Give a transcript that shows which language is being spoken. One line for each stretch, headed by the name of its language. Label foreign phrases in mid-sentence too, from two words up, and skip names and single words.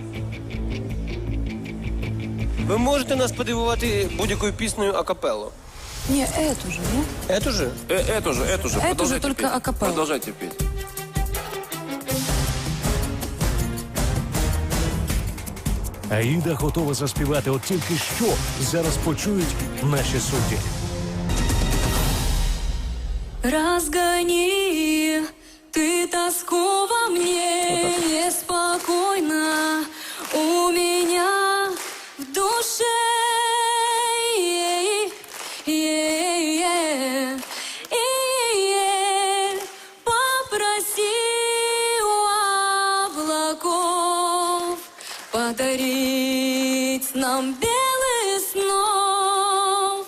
Ukrainian: Ви можете нас подивувати будь-якою піснею акапелло?
Russian: Не, эту же, не? Эту же? Эту же. Эту же, только петь. акапелла. Продолжайте петь.
Ukrainian: Аїда готова заспівати, от тільки що зараз почують наші судді.
Russian: Разгони ты тоску во мне, неспокойно у меня в душе. Попроси у облаков подарить нам белый снов.